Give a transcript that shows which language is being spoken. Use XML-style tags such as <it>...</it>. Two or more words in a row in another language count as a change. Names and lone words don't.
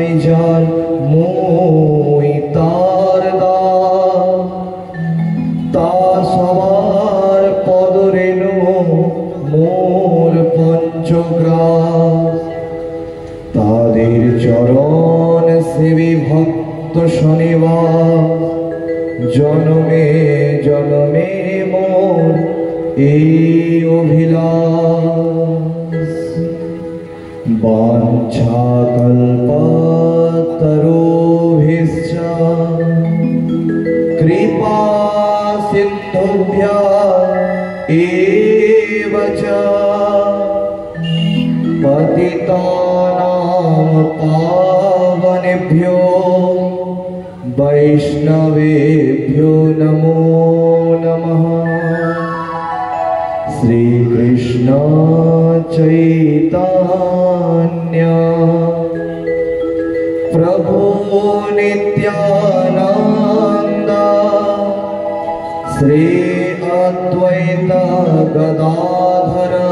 <bn>যার মই তার দাস তা সবার পদরেণু মোর পঞ্চগ্রাস তাদের চরণ সেবী ভক্ত শনিবার জনমে জনমে মোর এই</bn> <sa>অভিলাষ বাঞ্ছা কল্পতরুভিশ্চ কৃপা সিন্ধুভ্যঃ এব চ পতিতানাং পাবনেভ্यो वैष्णवेभ्यो नमो नमः। श्री कृष्ण चैतन्य प्रभु नित्यानंद श्री अद्वैत गदाधर</sa>